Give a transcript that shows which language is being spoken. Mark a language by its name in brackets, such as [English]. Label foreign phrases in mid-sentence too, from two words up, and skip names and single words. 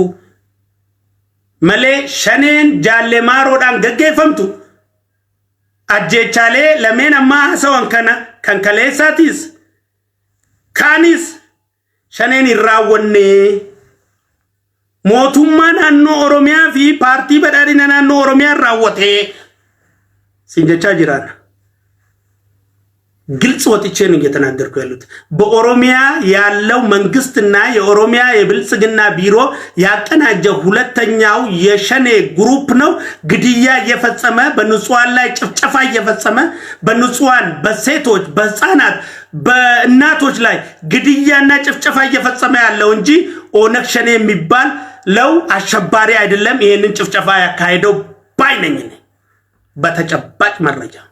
[Oromo] Malee shaneen jaalle maaroodhaan gaggeeffamtu ajjeechaalee lameen ammaa hasawan kana kan kaleessaatis kaanis shaneen hin raawwanne mootummaa naannoo Oromiyaa fi paartii badhaadhina naannoo Oromiyaa raawwatee sin jechaa jiraan. [Amharic] ግልጽ ወጥቼ ነው እየተናገርኩ ያሉት በኦሮሚያ ያለው መንግስትና የኦሮሚያ የብልጽግና ቢሮ ያቀናጀው ሁለተኛው የሸኔ ግሩፕ ነው ግድያ እየፈጸመ በንጹሃን ላይ ጭፍጨፋ እየፈጸመ በንጹሃን በሴቶች በህፃናት በእናቶች ላይ ግድያና ጭፍጨፋ እየፈጸመ ያለው እንጂ ኦነግ ሸኔ የሚባል ለው አሸባሪ አይደለም ይሄንን ጭፍጨፋ ያካሄደው ባይነኝ በተጨባጭ መረጃ